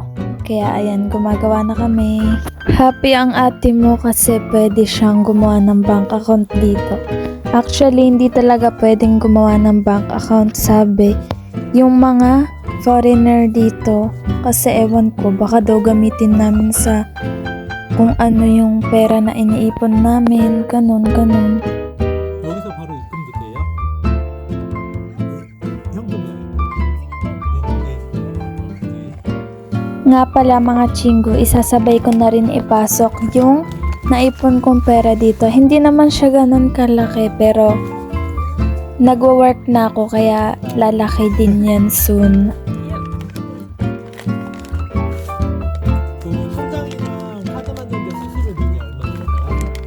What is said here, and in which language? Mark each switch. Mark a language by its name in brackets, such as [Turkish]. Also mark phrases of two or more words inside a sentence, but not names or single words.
[Filipino] Kaya ayan, gumagawa na kami. Happy ang ate mo kasi pwede siyang gumawa ng [English] bank account [Filipino] dito. Actually, hindi talaga pwedeng gumawa ng [English] bank account, [Filipino] sabi. Yung mga foreigner dito, kasi ewan ko, baka daw gamitin namin sa kung ano yung pera na iniipon namin, ganun. [Korean] 여기서 바로 입금도 돼요? 현금이요? [Filipino] Nga pala mga chinggo, isasabay ko na rin ipasok yung naipon kong pera dito. Hindi naman siya ganun kalaki pero nagwo-work na ako kaya lalaki din yan soon. [Korean] 그 통장이랑 카드 만드는데 수수료 비용이 얼마 들어가요?